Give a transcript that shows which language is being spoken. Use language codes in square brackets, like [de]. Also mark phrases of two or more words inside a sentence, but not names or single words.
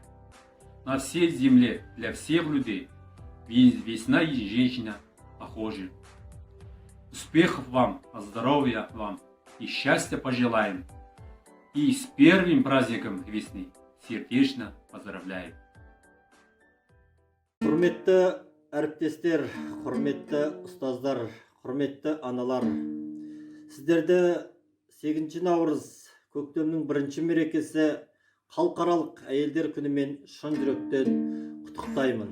[ru] На всей земле для всех людей весна и женщина похожи. Успехов вам, здоровья вам и счастья пожелаем. И с первым праздником весны сердечно поздравляем. [kk] Құрметті әріптестер, құрметті ұстаздар, құрметті аналар, сіздерді 8 наурыз көктемнің бірінші мерекесі халықаралық әйелдер күнімен шын жүректен құттықтаймын.